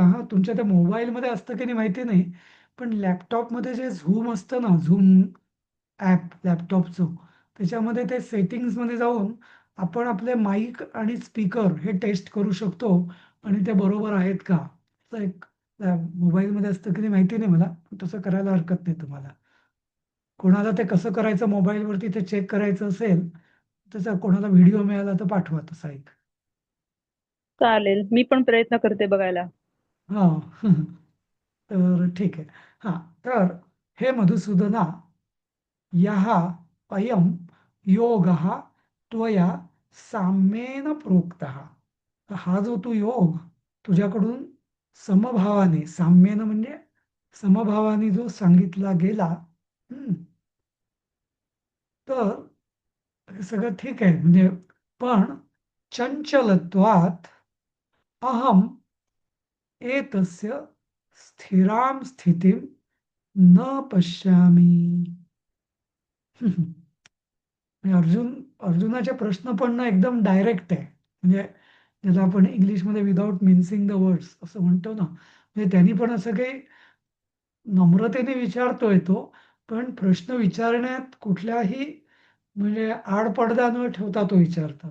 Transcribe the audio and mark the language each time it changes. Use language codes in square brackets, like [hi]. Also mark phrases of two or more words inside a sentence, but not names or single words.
[mr] हा, तुमच्या त्या मोबाईलमध्ये असतं की नाही माहिती नाही, पण लॅपटॉपमध्ये जे झूम असतं ना, झूम ॲप लॅपटॉपचं, त्याच्यामध्ये ते सेटिंग्समध्ये जाऊन आपण आपले माईक आणि स्पीकर हे टेस्ट करू शकतो आणि ते बरोबर आहेत का, असं एक मोबाईलमध्ये असतं की नाही माहिती नाही मला, पण तसं करायला हरकत नाही तुम्हाला. कोणाला ते कसं करायचं मोबाईलवरती ते चेक करायचं असेल, त्याचा कोणाला व्हिडिओ मिळाला तर पाठवा तसा एक. चालेल, मी पण प्रयत्न करते बघायला. हां. तर ठीक आहे. हां, तर हे मधुसूदना, [sa] यः अयं योगः त्वया साम्येन प्रोक्तः. [mr] तर हा जो तू योग तुझ्याकडून समभावाने, साम्येन म्हणजे समभावाने जो सांगितला गेला, हं, तर हे सगळं ठीक आहे. म्हणजे पण [sa] चंचलत्वात अहम एतस्य स्थिरां स्थितीं न पश्यामी. [mr] म्हणजे अर्जुनाचे प्रश्न पण ना एकदम डायरेक्ट आहे. म्हणजे ज्याला आपण इंग्लिशमध्ये [en] without mincing the words [mr] असं म्हणतो ना, म्हणजे त्यांनी पण असं काही नम्रतेने विचारतोय तो, पण प्रश्न विचारण्यात कुठल्याही म्हणजे आडपडदा न ठेवता तो विचारतात.